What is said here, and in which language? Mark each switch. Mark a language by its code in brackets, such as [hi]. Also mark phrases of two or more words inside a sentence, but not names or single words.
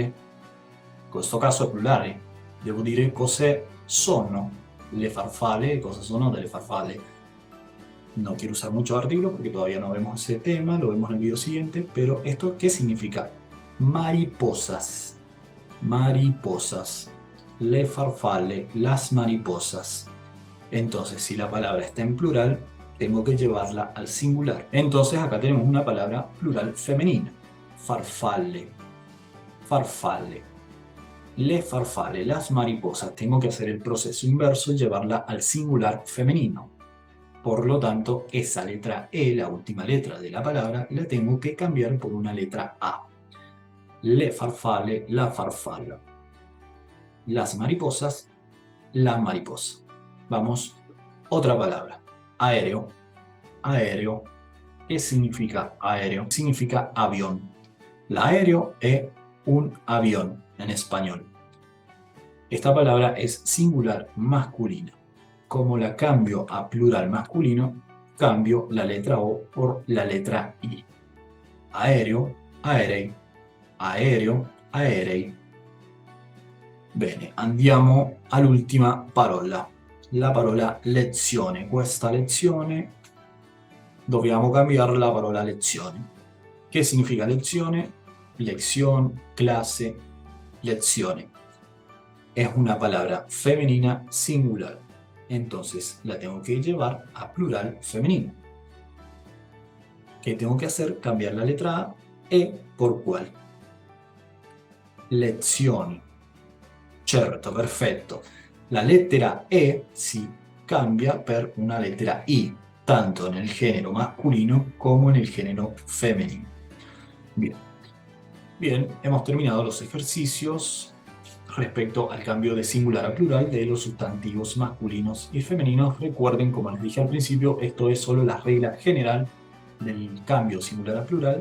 [it] In questo caso è plurale. Devo dire cos'è sono le farfalle, cosa sono delle farfalle. [es] No quiero usar muchos artículos porque todavía no vemos ese tema, lo vemos en el video siguiente, pero ¿esto qué significa? Mariposas. Mariposas. [it] Le farfalle, [es] las mariposas. Entonces, si la palabra está en plural, tengo que llevarla al singular. Entonces, acá tenemos una palabra plural femenina. [it] Farfalle. Farfalle. Le farfalle, [es] las mariposas. Tengo que hacer el proceso inverso y llevarla al singular femenino. Por lo tanto, esa letra E, la última letra de la palabra, la tengo que cambiar por una letra A. [it] Le farfalle, la farfalla. [es] Las mariposas, la mariposa. Vamos, otra palabra. Aéreo. Aéreo. ¿Qué significa aéreo? Significa avión. [it] L'aereo è [es] un avión en español. Esta palabra es singular masculina. Como la cambio a plural masculino, cambio la letra O por la letra I. [it] Aereo, aerei, aereo, aerei. Bene, andiamo all'ultima parola, la parola lezione. Questa lezione dobbiamo cambiare la parola lezione. [es] ¿Qué significa lezione? Lección, clase, lezione. Es una palabra femenina singular. Entonces la tengo que llevar a plural femenino. ¿Qué tengo que hacer? Cambiar la letra A, E por ¿cuál? [it] Lezioni. Certo, perfetto. La lettera E si cambia per una lettera I, [es] tanto nel género masculino como en el género femenino. Bien. Bien, hemos terminado los ejercicios respecto al cambio de singular a plural de los sustantivos masculinos y femeninos. Recuerden, como les dije al principio, esto es solo la regla general del cambio singular a plural.